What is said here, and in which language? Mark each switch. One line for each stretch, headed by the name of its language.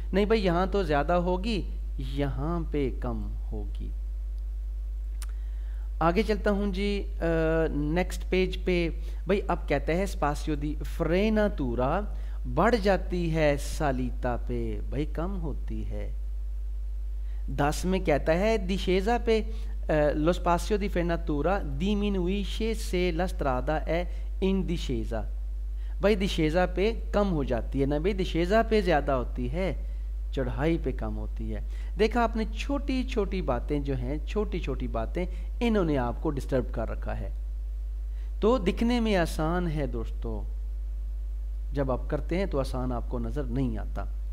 Hindi: नहीं भाई, यहाँ तो ज़्यादा होगी, यहाँ पे कम होगी। आगे चलता हूँ जी नेक्स्ट पेज पे। भाई अब कहता है स्पासियो दी फ्रेनातूरा बढ़ जाती है सालिता पे, भाई कम होती है। 10 में कहता है दिशेजा पे
Italian: lo spazio di frenatura diminuisce se la strada è in discesa।
Hindi: भाई दिशेजा पे कम हो जाती है ना, भाई दिशेजा पे ज़्यादा होती है, चढ़ाई पे कम होती है। देखा आपने, छोटी छोटी बातें जो हैं, छोटी छोटी बातें, इन्होंने आपको डिस्टर्ब कर रखा है। तो दिखने में आसान है दोस्तों, जब आप करते हैं तो आसान आपको नज़र नहीं आता।